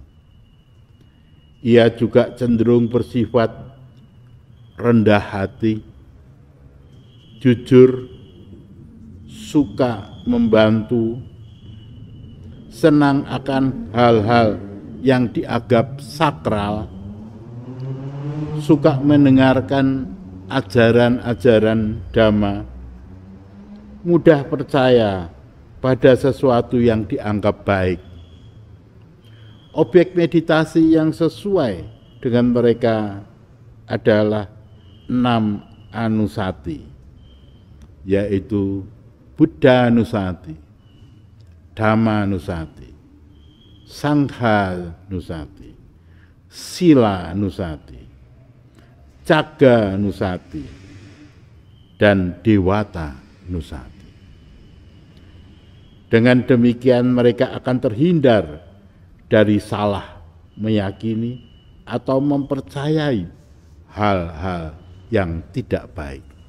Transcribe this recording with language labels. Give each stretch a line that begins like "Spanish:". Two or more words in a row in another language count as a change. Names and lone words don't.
Indonesian: Ia juga cenderung bersifat rendah hati, jujur, suka membantu, senang akan hal-hal yang dianggap sakral, suka mendengarkan ajaran-ajaran Dhamma, mudah percaya pada sesuatu yang dianggap baik. Objek meditasi yang sesuai dengan mereka adalah 6 anusati, yaitu Buddha Nusati, Dhamma Nusati, Sangha Nusati, Sila Nusati, Caga Nusati, dan Dewata Nusati. Dengan demikian mereka akan terhindar dari salah meyakini atau mempercayai hal-hal yang tidak baik.